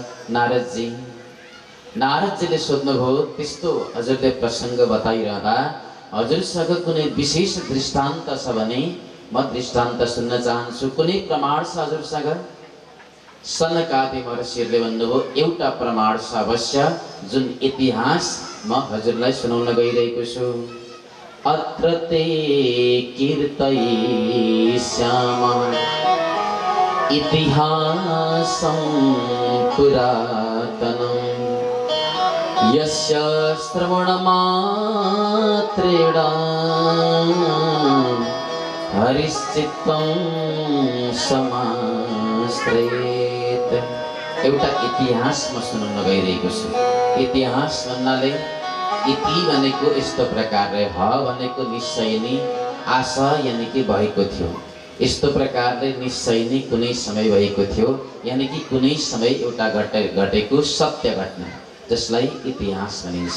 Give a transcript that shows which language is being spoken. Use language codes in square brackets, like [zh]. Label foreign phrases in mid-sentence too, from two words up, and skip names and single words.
[ne] नारदजीले सोध्नुभयो, त्यस्तो हजुरले प्रसङ्ग बताइरहँदा हजुरसँग कुनै विशेष दृष्टान्त छ भने म दृष्टान्त सुन्न चाहन्छु, कुनै प्रमाण छ हजुरसँग? सनकादि महर्षिहरूले भन्नुभयो, एउटा प्रमाण छ अवश्य, जुन इतिहास म हजुरलाई सुनाउन गइरहेको छु। [sa] अत्र ते कीर्तयिष्यामः इतिहासं पुरातनं यस्य श्रवणमात्रेण हरिश्चित्तं समाश्रयेत्। [ne] एउटा इतिहास म सुनाउन गइरहेको छु। इतिहास भन्नाले इति भनेको यस्तो प्रकारले, ह भनेको निश्चय नै, आशा यानि कि भएको थियो, यस्तो प्रकारले निश्चय नै कुनै समय भएको थियो, यानि कि कुनै समय एउटा घटेको सत्य घटना, जसलाई इतिहास भनिन्छ।